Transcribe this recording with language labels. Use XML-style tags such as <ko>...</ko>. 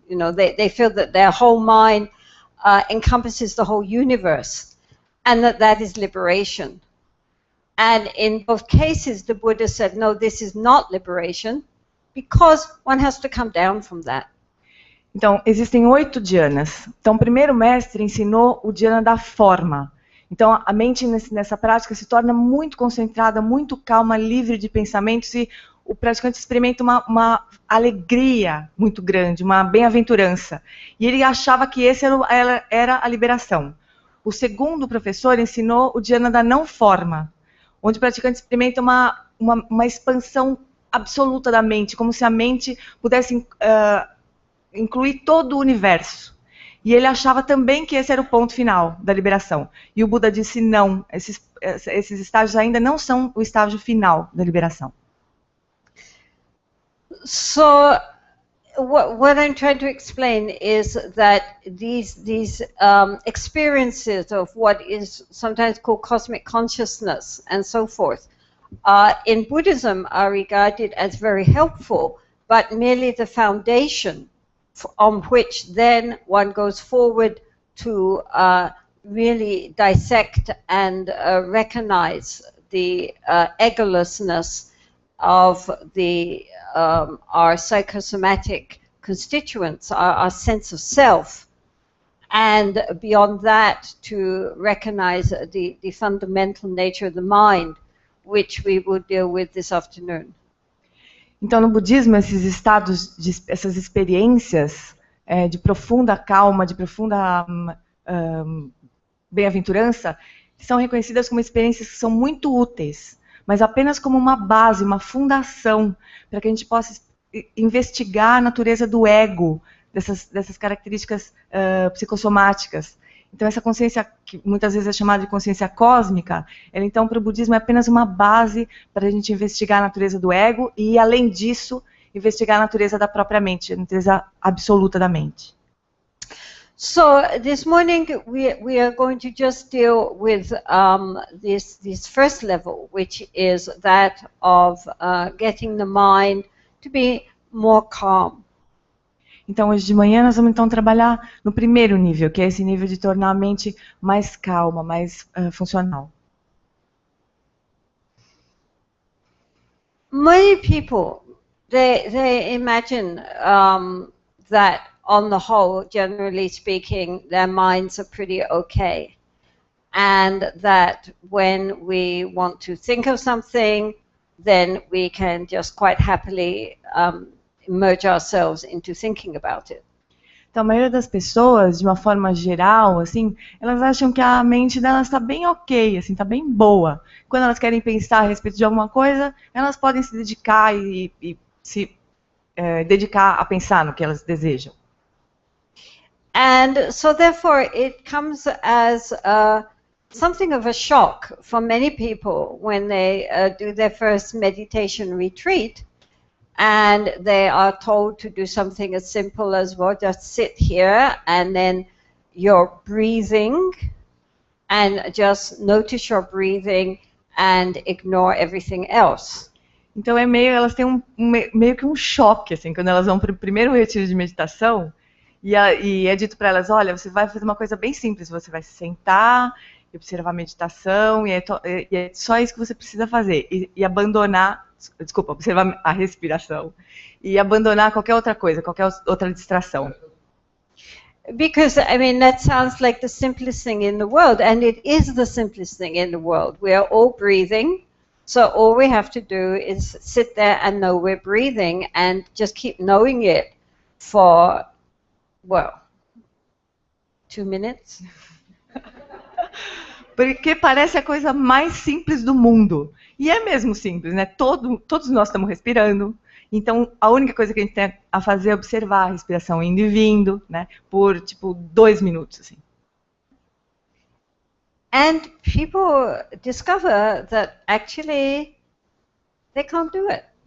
<en>You know, they feel that their whole mind encompasses the whole universe, and that is liberation. And in both cases, the Buddha said, no, this is not liberation, because one has to come down from that.</en> <pt>Então, existem 8 dhyanas. Então, o primeiro mestre ensinou o dhyana da forma. Então, a mente nessa prática se torna muito concentrada, muito calma, livre de pensamentos, e o praticante experimenta uma alegria muito grande, uma bem-aventurança. E ele achava que esse era a liberação. O segundo professor ensinou o dhyana da não forma, onde o praticante experimenta uma expansão absoluta da mente, como se a mente pudesse incluir todo o universo. E ele achava também que esse era o ponto final da liberação. E o Buda disse não, esses estágios ainda não são o estágio final da liberação.</pt> <en>So what I'm trying to explain is that these experiences of what is sometimes called cosmic consciousness and so forth, in Buddhism are regarded as very helpful, but merely the foundation on which then one goes forward to really dissect and recognize the egolessness of our psychosomatic constituents, our sense of self, and beyond that to recognize the fundamental nature of the mind, which we will deal with this afternoon.</en> <pt>Então, no budismo, esses estados, essas experiências de profunda calma, de profunda bem-aventurança, são reconhecidas como experiências que são muito úteis, mas apenas como uma base, uma fundação, para que a gente possa investigar a natureza do ego, dessas características psicossomáticas. Então, essa consciência, que muitas vezes é chamada de consciência cósmica, ela, então, para o budismo, é apenas uma base para a gente investigar a natureza do ego e, além disso, investigar a natureza da própria mente, a natureza absoluta da mente.</pt> <en>So this morning we are going to just deal with this first level, which is that of getting the mind to be more calm.</en> <pt>Então, hoje de manhã nós vamos então trabalhar no primeiro nível, que é esse nível de tornar a mente mais calma, mais funcional.</pt> <en>Many people, they imagine that on the whole, generally speaking, their minds are pretty okay. And that when we want to think of something, then we can just quite happily merge ourselves into thinking about it.</en> <pt>Então, a maioria das pessoas, de uma forma geral, assim, elas acham que a mente delas está bem ok, assim, está bem boa. Quando elas querem pensar a respeito de alguma coisa, elas podem se dedicar e se dedicar a pensar no que elas desejam.</pt> <en>And so, therefore, it comes as something of a shock for many people when they do their first meditation retreat. And they are told to do something as simple as, well, just sit here and then you're breathing and just notice your breathing and ignore everything else.</en> <pt>Então elas têm meio que um choque, assim, quando elas vão para o primeiro retiro de meditação e é dito para elas, olha, você vai fazer uma coisa bem simples, você vai se sentar e observar a meditação e é só isso que você precisa fazer e abandonar. Desculpa, observar a respiração e abandonar qualquer outra coisa, qualquer outra distração.</pt> <en>Because, I mean, that sounds like the simplest thing in the world, and it is the simplest thing in the world. We are all breathing, so all we have to do is sit there and know we're breathing and just keep knowing it for, well, 2 minutes.</en> <pt>Porque parece a coisa mais simples do mundo. E é mesmo simples, né? Todos nós estamos respirando. Então, a única coisa que a gente tem a fazer é observar a respiração indo e vindo, né? Por, 2 minutos, assim.</pt> <en>And people discover that actually they can't do it.</en>